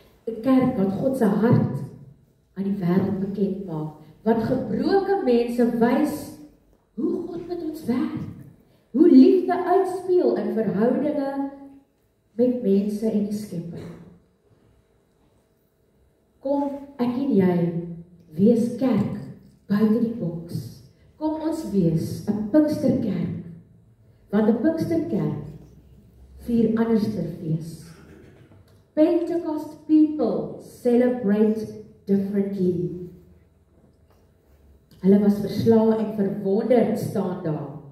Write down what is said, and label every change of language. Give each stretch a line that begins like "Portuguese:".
Afrikaans: 'n Kerk wat God se hart aan die wêreld bekend maak, wat gebroke mense wys hoe God met ons werk, hoe liefde uitspeel in verhoudinge met mense en die skepping. Kom ek en jy wees kerk buite die boks. Kom ons wees 'n Pinksterkerk, want 'n Pinksterkerk vier andersterfees.
English: Pentecost people celebrate differently.
Afrikaans: Hulle was verslae en verwonderd staan daar.